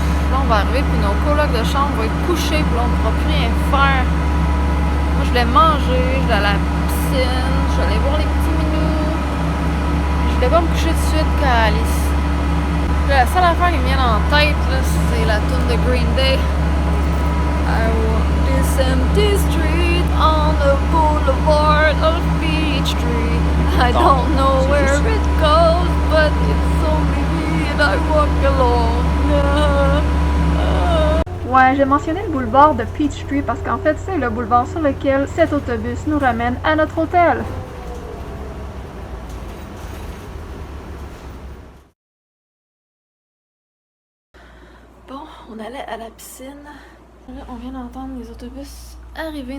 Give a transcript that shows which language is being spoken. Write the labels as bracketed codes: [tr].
[fr] Là, on va arriver, puis nos colocs de chambre vont être couchés, puis là, on ne pourra plus rien faire. Moi, je voulais manger, je voulais aller à la piscine, je voulais aller voir les petits minous. Je voulais pas me coucher tout de suite, Calice. La seule affaire qui me vient en tête, c'est la tune de Green Day. [en] I walk this empty street on the boulevard of Peachtree. I don't know where it goes, but it's only me and I walk alone. [fr] Ouais, j'ai mentionné le boulevard de Peachtree parce qu'en fait, c'est le boulevard sur lequel cet autobus nous ramène à notre hôtel. Bon, on allait à la piscine. Là, on vient d'entendre les autobus arriver.